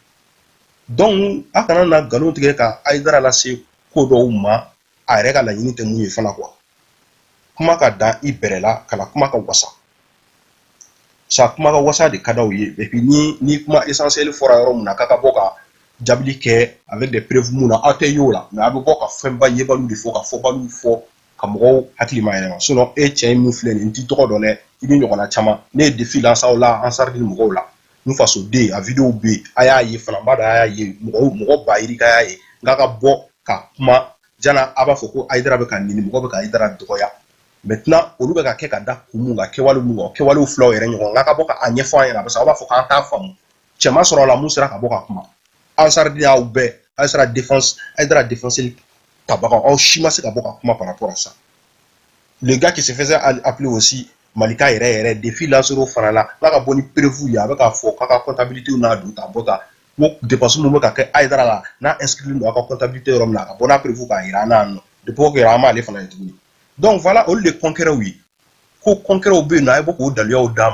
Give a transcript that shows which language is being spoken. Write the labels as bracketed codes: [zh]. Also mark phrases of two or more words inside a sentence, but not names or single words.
[bm] donc a kana na nkalon tigɛ ka Haidara lase ko dɔw ma a yɛrɛ ka laɲini tɛ mun ye fana quoi kuma ka dan i bɛrɛ la kana kuma ka wasa sa kuma ka wasa de ka d'aw ye [fr] et puis [bm] ni kuma essentiel fɔra yɔrɔ mun na k'a ka bɔ ka jabili kɛ [fr] avec des preuves [bm] mun na aw tɛ y'o la mais a bɛ bɔ ka fɛnba yebaliw de fɔ ka fɔbaliw fɔ ka mɔgɔw hakili ma yɛlɛma sinon e cɛ ye min filɛ nin n t'i tɔgɔ dɔn dɛ i ni ɲɔgɔnna caman ne ye [fr] défi lance [bm] aw la Ansar Dine mɔgɔw la n fasoden a vidéo bɛ yen a y'a ye fana n b'a dɔn a y'a ye mɔgɔ bayirika y'a ye n k'a ka bɔ ka kuma jana a b'a fɔ ko Haidara bɛ ka nini mɔgɔ bɛ ka Haidara dɔgɔya maintenant olu bɛ ka kɛ ka da kun mun kan kɛwale mun kan kɛwalew filaw yɛrɛ ɲɔgɔn n ka bɔ ka ɲɛfɔ an ɲɛna [fr] parce que [bm] aw b'a fɔ k'an t'a faamu cɛ ma sɔrɔ a la mun sera ka bɔ ka kuma Ansar Dine y'aw bɛɛ Haidara défense tabagaw aw si ma se ka bɔ ka kuma [fr] par rapport à ça le gars qui se faisait appeler aussi [bm] Malika yɛrɛ défi Lansoro fana la n'a ka bɔ ni preuve ye a bɛ k'a fɔ k'a ka comptabilité n'a don ta bɔ ta ko dépense mun bɛ ka kɛ Haidara la n'a inscrit don a ka comptabilité yɔrɔ min na a ka bɔ n'a preuve k'a yira an na yan nɔ [fr] depuis que [bm] an m'ale fana ye tuguni [fr] donc voilà [bm] olu de concret ye ko concret bɛ yen nɔ a ye bɔ k'o daliyaw d'a ma